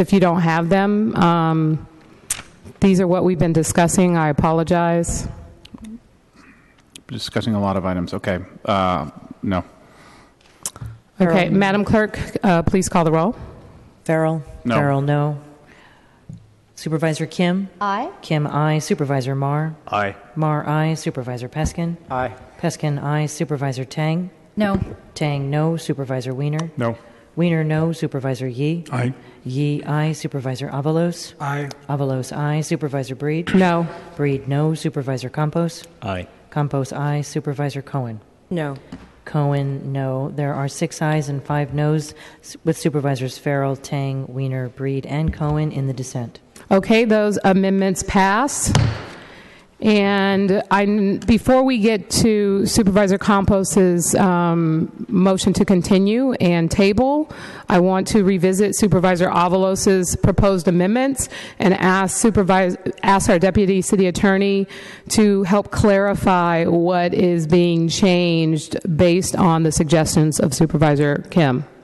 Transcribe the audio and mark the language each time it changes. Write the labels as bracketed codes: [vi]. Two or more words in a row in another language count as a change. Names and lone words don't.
[en] If you don't have them, these are what we've been discussing. I apologize. Discussing a lot of items. Okay. No. Okay. Madam Clerk, please call the roll. Farrell? No. Farrell, no. Supervisor Kim? Aye. Kim, aye. Supervisor Marr? Aye. Marr, aye. Supervisor Peskin? Aye. Peskin, aye. Supervisor Tang? No. Tang, no. Supervisor Wiener? No. Wiener, no. Supervisor Yee? Aye. Yee, aye. Supervisor Avalos? Aye. Avalos, aye. Supervisor Breed? No. Breed, no. Supervisor Campos? Aye. Campos, aye. Supervisor Cohen? No. Cohen, no. There are 6 ayes and 5 noes, with Supervisors Farrell, Tang, Wiener, Breed, and Cohen in the dissent. Okay, those amendments pass. And before we get to Supervisor Campos's motion to continue and table, I want to revisit Supervisor Avalos's proposed amendments and ask our Deputy City Attorney to help clarify what is being changed based on the suggestions of Supervisor Kim.